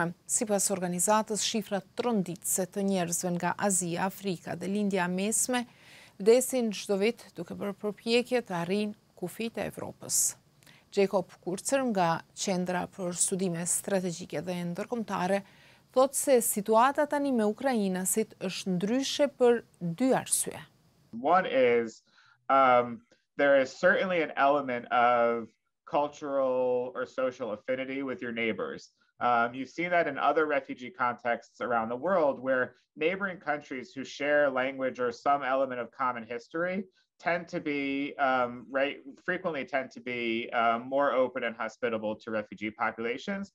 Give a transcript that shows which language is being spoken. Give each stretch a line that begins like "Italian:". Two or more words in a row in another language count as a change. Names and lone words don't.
Albanian: Sipas organizatës, shifrat tronditëse të njerëzve nga Azia, Afrika dhe Lindja Mesme vdesin çdo vit duke bërë përpjekje të arrijnë kufijtë e Evropës. Jacob Kurzer nga Qendra për Studime Strategjike dhe Ndërkombëtare thotë se situata tani me ukrainasit është ndryshe për dy arsye.
English: One is there is certainly an element of cultural or social affinity with your neighbors. You've seen that in other refugee contexts around the world where neighboring countries who share language or some element of common history tend to be frequently more open and hospitable to refugee populations.